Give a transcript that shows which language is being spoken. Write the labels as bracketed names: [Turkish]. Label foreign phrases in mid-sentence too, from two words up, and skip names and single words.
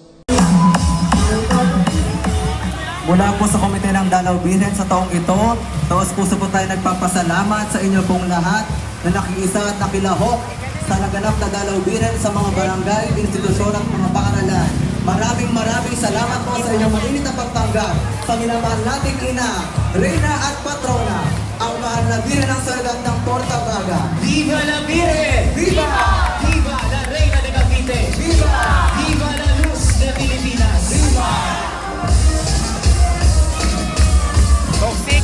[Filipino] Mula po sa Komite ng Dalaw Birhen sa taong ito, taos puso po tayo nagpapasalamat sa inyo pong lahat na nakiisa at nakilahok sa naganap na Dalaw Birhen sa mga barangay, institusyon at mga paaralan. Maraming salamat po sa inyong mainit na pagtanggap sa minamahal nating ina, Reyna at Patrona, ang mahal na Birhen ng Soledad ng Portabaga. [Spanish] Viva la Virgen! Viva! Viva la Reina de Cavite! Viva! Viva la Luz de Pilipinas! Viva! [English] Toxic?